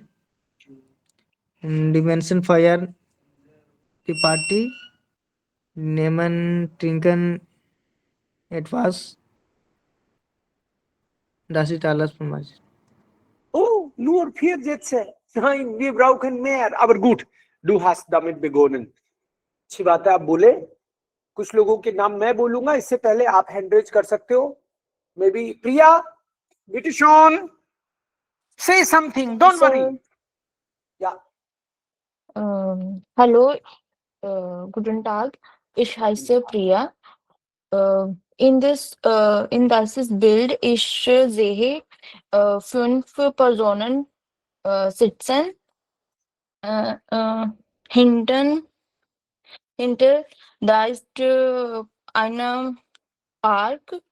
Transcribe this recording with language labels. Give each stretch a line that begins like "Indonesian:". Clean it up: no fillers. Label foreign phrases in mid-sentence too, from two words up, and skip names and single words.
German: Und die Menschen feiern die Party, nehmen, trinken etwas. Das ist alles von mir. Oh, nur 4 Sätze. Nein, wir brauchen mehr. Aber gut, du hast damit begonnen.
Hindi: अच्छी बात है आप बोले कुछ लोगों के नाम मैं बोलूंगा इससे पहले आप हैंड रेज कर सकते हो मे बी प्रिया
German: bitte schön
English: say something don't worry yeah
German: Hallo, guten Tag. Ich heiße Priya. In dieses Bild ich sehe 5 Personen sitzen. Hinter da ist eine Park.